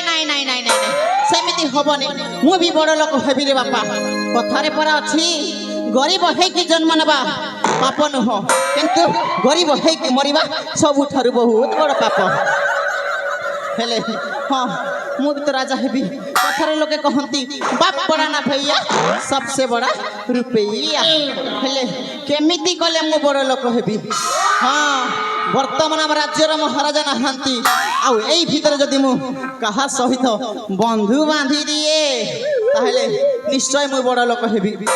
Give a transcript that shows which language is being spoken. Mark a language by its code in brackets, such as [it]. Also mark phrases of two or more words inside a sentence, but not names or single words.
[or] ନାଇଁ ନାଇଁ ନାଇଁ ନାଇଁ ସେମିତି ହବନି ମୁଁ ବି ବଡ଼ ଲୋକ ହେବି ରେ ବାପା କଥାରେ ପରା ଅଛି ଗରିବ ହେଇକି ଜନ୍ମ ନେବା ପାପ ନୁହଁ କିନ୍ତୁ ଗରିବ ହେଇକି ମରିବା ସବୁଠାରୁ ବହୁତ ବଡ଼ ପାପ ହେଲେ ହଁ ମୁଁ ବି ତ ରାଜା ହେବି କଥାରେ ଲୋକେ କହନ୍ତି [hi] बाप बड़ा ना भैया सबसे बड़ा रुपैया [or] ହେଲେ କେମିତି କଲେ ମୁଁ ବଡ଼ ଲୋକ ହେବି ହଁ ବର୍ତ୍ତମାନ ଆମ ରାଜ୍ୟର ମହାରାଜା ନାହାନ୍ତି ଆଉ ଏଇ ଭିତରେ ଯଦି ମୁଁ କାହା ସହିତ ବନ୍ଧୁ ବାନ୍ଧି ଦିଏ ତାହେଲେ ନିଶ୍ଚୟ ମୁଁ ବଡ଼ ଲୋକ ହେବି